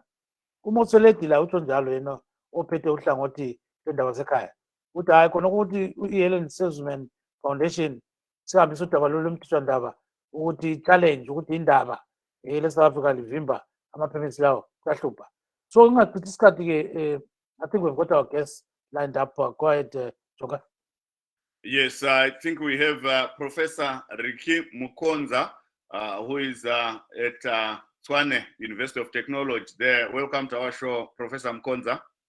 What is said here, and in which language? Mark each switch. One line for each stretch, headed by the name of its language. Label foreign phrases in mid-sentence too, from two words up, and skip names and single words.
North Ndebele: UMotsoaledi la utsho njalo yena ophethe uhlangothi lwendaba zekhaya uthi hayi khona ukuthi i-Hellen Suzaman Foundation sihambisa udaba lolu lomthethwandaba ukuthi challenge ukuthi indaba le-South Africa livimba ama-permits lawo kuyahlupha.
English: So
North Ndebele: ngingachithi isikhathi-ke
English: I think we've got our guests lined up. Go ahead, Joka. Yes, I think we have Professor Ricky Mukonza, who is at Tshwane University of Technology there. Welcome to our show, Professor Mukonza.